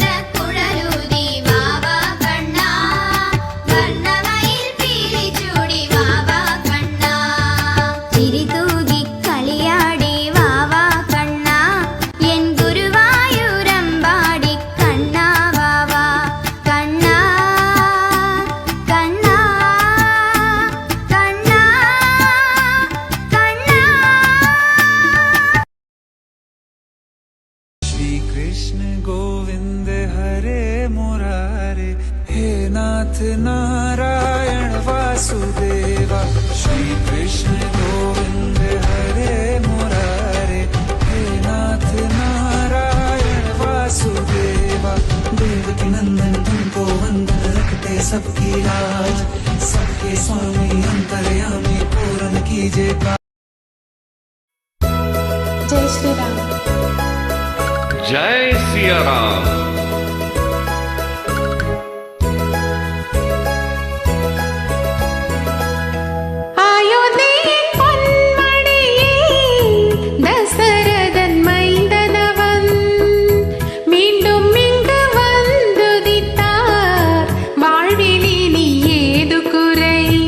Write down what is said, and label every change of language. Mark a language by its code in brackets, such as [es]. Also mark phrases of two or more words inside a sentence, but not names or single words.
[ml] കുഴലൂതി വാവാ കണ്ണ വർണ്ണമയിൽ പീലി ചൂടി വാവാ കണ്ണ ചിരി തൂകി കളിയാടി വാവാ കണ്ണ എൻ ഗുരുവായൂരമ്പാടി കണ്ണ വാവാ കണ്ണ കണ്ണ കണ്ണ കണ്ണ [hi] श्री कृष्ण गोविंद हरे मुरारे हे नाथ नारायण वासुदेवा श्री कृष्ण गोविंद हरे मुरारे हे नाथ नारायण वासुदेवा देवकी नंदन तुमको वंदन रखते सबकी लाज सबके स्वामी अंतर्यामी पूर्ण कीजिए जय श्री राम। जय सिया राम। [ta] அயோத்தியின் பொன்மணியே தசரதன் மைந்தனவன் மீண்டும் இங்கு வந்துதித்தார் வாழ்வில் இனி ஏது குறை